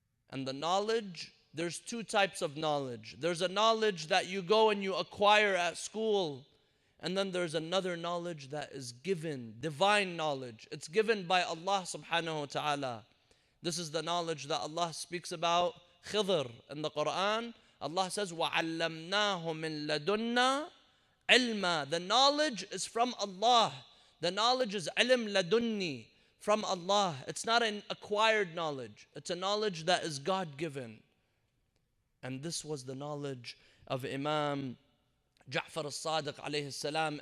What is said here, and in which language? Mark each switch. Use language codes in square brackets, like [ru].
[en] And the knowledge, there's two types of knowledge. There's a knowledge that you go and you acquire at school, and then there's another knowledge that is given, divine knowledge. It's given by Allah subhanahu wa ta'ala. This is the knowledge that Allah speaks about Khidr in the Quran. [ar] Allah says, وَعَلَّمْنَاهُ مِن لَدُنَّا عِلْمًا. [en] The knowledge is from Allah. The knowledge is ilm ladunni, from Allah. It's not an acquired knowledge. It's a knowledge that is God-given. And this was the knowledge of Imam Ja'far al-Sadiq alayhi salam.